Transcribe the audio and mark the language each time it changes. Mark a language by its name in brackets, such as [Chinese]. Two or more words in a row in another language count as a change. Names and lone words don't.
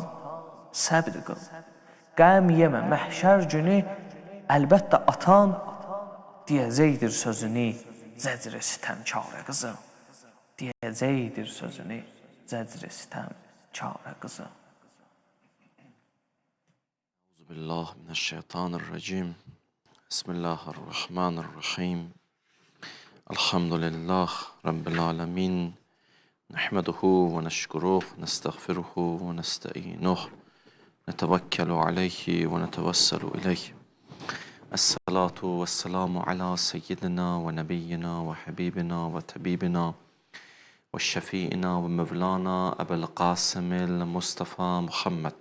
[Azerbaijani] Səbr qıl, qəm yemə, məhşər günü əlbəttə atan deyəcəkdir sözünü zəcr-i sitəmkarə qızım. Deyəcəkdir sözünü zəcr-i sitəmkarə qızım. [Arabic] أعوذ بالله من الشيطان الرجيم. بسم الله الرحمن الرحيم. الحمد لله رب العالمين. نحمده ونشكره، نستغفره ونستعينه. ونتوكل عليه ونتوسل إليه. الصلاة والسلام على سيدنا ونبينا وحبيبنا وطبيبنا وشفيعنا ومولانا أبي القاسم المصطفى محمد.